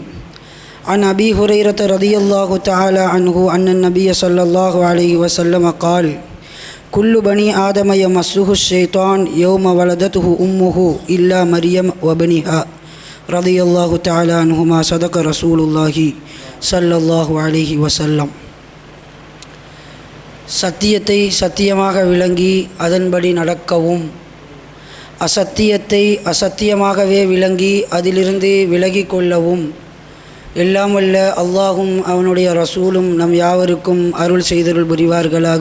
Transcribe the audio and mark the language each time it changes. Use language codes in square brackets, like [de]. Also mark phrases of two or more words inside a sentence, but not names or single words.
[ar] عن أبي هريرة رضي الله تعالى عنه أن النبي صلى الله عليه وسلم قال كل بني آدم يمسه الشيطان يوم ولدته أمه إلا مريم وبنها رضي الله تعالى عنهما. صدق رسول الله صلى الله عليه وسلم. [ta] சத்தியத்தை சத்தியமாக விளங்கி அதன்படி நடக்கவும், அசத்தியத்தை அசத்தியமாகவே விளங்கி அதிலிருந்து விலகி கொள்ளவும் எல்லாம் வல்ல அல்லாஹும் அவனுடைய ரசூலும் நம் யாவருக்கும் அருள் செய்தருள் புரிவார்களாக.